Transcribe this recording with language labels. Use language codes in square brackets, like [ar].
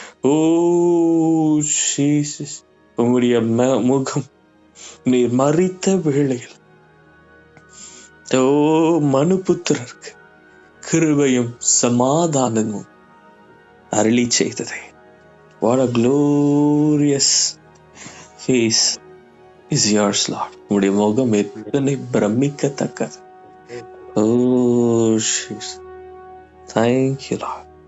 [ta] ஓ Jesus, உங்களுடைய முகம் நீர் மரித்த வேளையில் ஓ மனுபுத்திரருக்கு கிருபையும் சமாதானமும் அருளி செய்ததே. [en] What a glorious face is yours, Lord. [ta] உங்களுடைய முகம் எத்தனை பிரமிக்கத்தக்கது. [en] Oh Jesus, thank you, Lord.